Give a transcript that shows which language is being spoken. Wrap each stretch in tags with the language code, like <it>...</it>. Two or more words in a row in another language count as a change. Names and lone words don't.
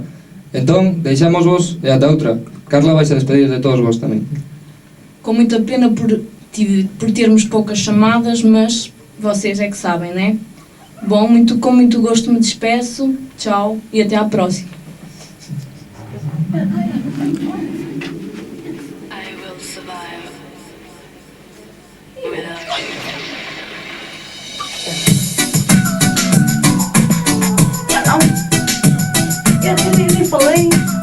<gl>Entón, deixamos vos e ata outra. Carla vais a despedir de todos vos tamén.</gl> <pt>Com muita pena por termos poucas chamadas, mas vocês é que sabem, né? Bom, com muito gosto me despeço. Tchau e até à próxima.</pt> <en>I will survive without you.</en> <pt>Eu nem falei.</pt>